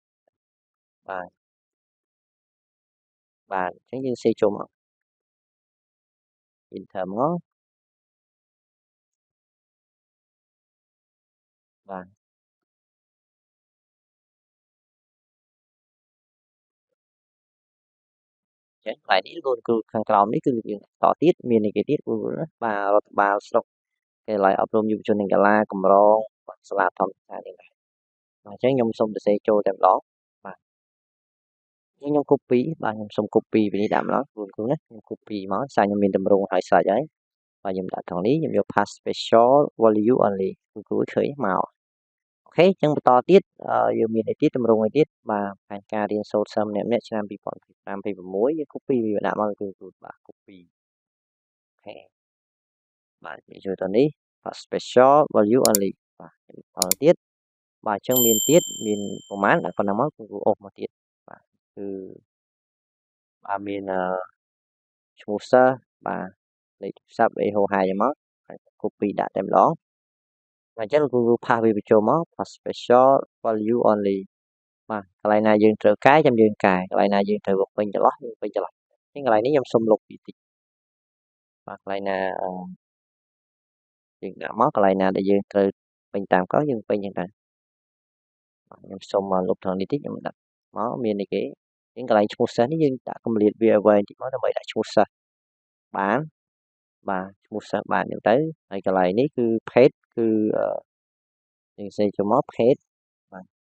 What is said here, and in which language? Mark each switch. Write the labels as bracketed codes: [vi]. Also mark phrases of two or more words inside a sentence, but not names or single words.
[km] អញ្ចឹងយើងសេចូលមក enter មកបាទចឹងកន្លែងនេះគ្រូខាងក្រោមនេះគឺយើងតទៀតមានអីគេទៀតគ្រូណាបាទរដ្ឋបាលស្រុកគេឡាយអប់រំយុវជននិងកីឡាកម្រងសាលាធម្មតានេះដែរបាទអញ្ចឹងខ្ញុំ សូមទៅសេចូលតែម្ដងបាទខ្ញុំ copy បាទខ្ញុំសូម copy ពីនេះដាក់ម្ដងគ្រូណាខ្ញុំ copy មកសារខ្ញុំមានតម្រងហើយស្រេចហើយបាទខ្ញុំដាក់ត្រង់នេះខ្ញុំយក [en] pass special value [km] only គ្រូឃើញមកអូខេអញ្ចឹងបន្តទៀតយើងមានអីទៀតតម្រងអីទៀតបាទផែនការរៀនសូត្រសិស្សម្នាក់ៗឆ្នាំ2025-26យើង copy វា ដាក់មកគ្រូបាទ copy អូខេបាទយើងចូលទៅនេះ [en] pass special value only [km] បាទបន្តទៀត បាទអញ្ចឹងមានទៀតមានប្រហែលដាក់ប៉ុណ្ណឹងមកគ្រូអូសមកទៀតបាទគឺបាទមានឈ្មោះសិស្សបាទលេខទូរស័ព្ទអីហោហាយមក copy ដាក់តែម្ដងបាទអញ្ចឹងគ្រូផាសវាបញ្ចូលមក [en] pass special value only [km] បាទកន្លែងណាយើងត្រូវកែចាំយើងកែកន្លែងណាយើងត្រូវពេញចន្លោះយើងពេញចន្លោះអញ្ចឹងកន្លែងនេះខ្ញុំសុំលុបពីតិចបាទកន្លែងណា យើងដាក់មកកន្លែងណាដែលយើងត្រូវពេញតាមកយើងពេញអញ្ចឹងទៅខ្ញុំសុំលុបថងនេះតិចខ្ញុំដាក់មកមានអីគេអញ្ចឹងកន្លែងឈ្មោះសិស្សនេះយើងដាក់កម្រិតវាវែងតិចមកដើម្បីដាក់ឈ្មោះសិស្សបានបាទឈ្មោះសិស្សបានអញ្ចឹងទៅហើយកន្លែងនេះគឺ page គឺយើងសេចូលមក page បាទ